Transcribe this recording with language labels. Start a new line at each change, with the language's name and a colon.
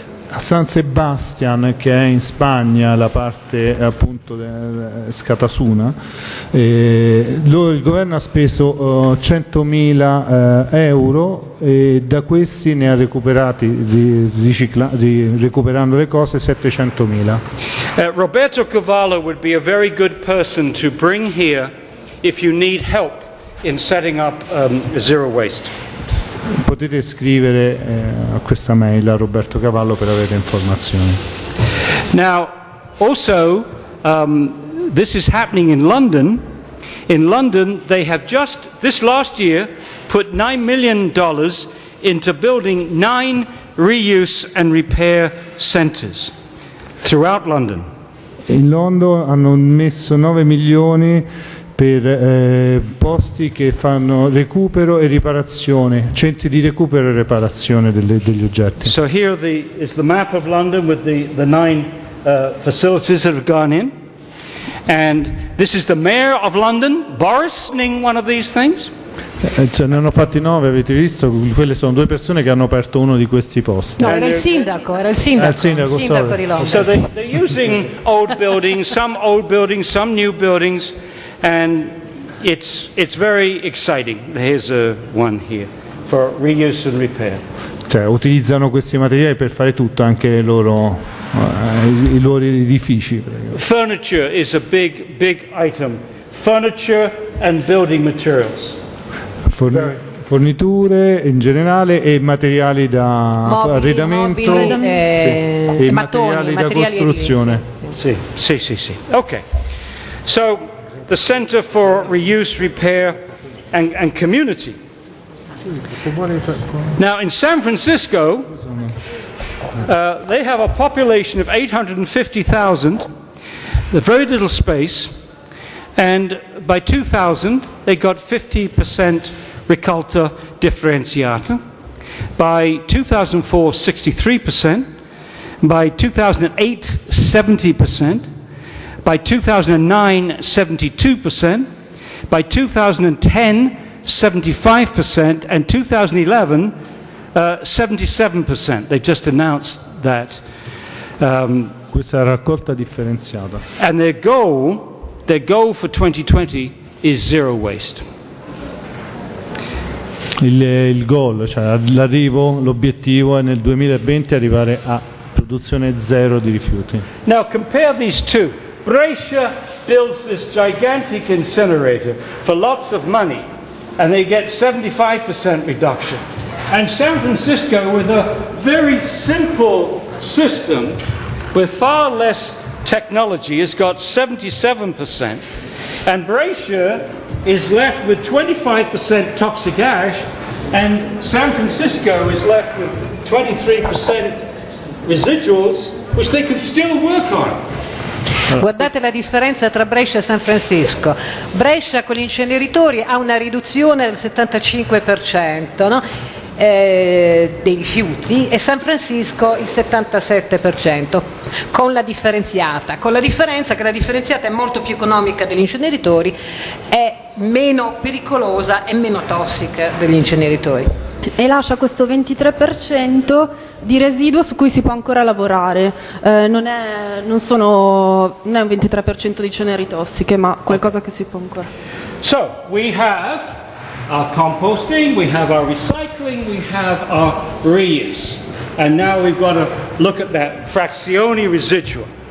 Italian: A San Sebastian, che è in Spagna, la parte appunto Scatasuna, il governo ha speso 100.000 euro, e da questi ne ha recuperati, recuperando le cose, 700.000.
English: Roberto Cavallo would be a very good person to bring here if you need help in setting up zero waste.
Italian: Potete scrivere a questa mail a Roberto Cavallo per avere informazioni.
English: Now, also, this is happening in London. In London, they have just, this last year, put $9 million into building 9 reuse and repair centers throughout London.
Italian: In Londra hanno messo 9 milioni per posti che fanno recupero e riparazione, centri di recupero e riparazione degli oggetti.
English: So here is the map of London with the 9 facilities that have gone in. And this is the mayor of London, Boris, running one of these things.
Italian: Ce ne hanno fatti 9, avete visto? Quelle sono 2 persone che hanno aperto uno di questi posti. No, era il sindaco di Londra.
English: So they're using old buildings, some new buildings, and it's very exciting. Here's one here for reuse and repair.
Italian: Cioè, utilizzano questi materiali per fare tutto, anche i loro edifici.
English: Furniture is a big item. Furniture and building materials.
Italian: Forniture in generale e materiali da arredamento, e materiali da costruzione. Sì. Okay.
English: So the Center for Reuse, Repair and Community. Now in San Francisco, they have a population of 850,000, very little space, and by 2000 they got 50%
Italian: raccolta differenziata.
English: By 2004, 63%. By 2008, 70%. By 2009, 72%. By 2010, 75%. And 2011, 77%. They just announced that.
Italian: Questa raccolta differenziata.
English: And their goal for 2020 is zero waste.
Italian: Il goal, cioè l'arrivo, l'obiettivo è nel 2020 arrivare a produzione zero di rifiuti.
English: Now compare these two. Brescia builds this gigantic incinerator for lots of money, and they get 75% reduction. And San Francisco, with a very simple system, with far less technology, has got 77%. And Brescia is left with 25% toxic ash, and San Francisco is left with 23% residuals, which they could still work on.
Italian: Guardate la differenza tra Brescia e San Francisco. Brescia con gli inceneritori ha una riduzione del 75%, no? Dei rifiuti, e San Francisco il 77%, con la differenza che la differenziata è molto più economica degli inceneritori, è meno pericolosa e meno tossica degli inceneritori. E lascia questo 23% di residuo su cui si può ancora lavorare. Non è un 23% di ceneri tossiche, ma qualcosa che si può ancora.
English: So we have our composting, we have our recycling, we have our reuse. And now we've got to look at that frazioni residual.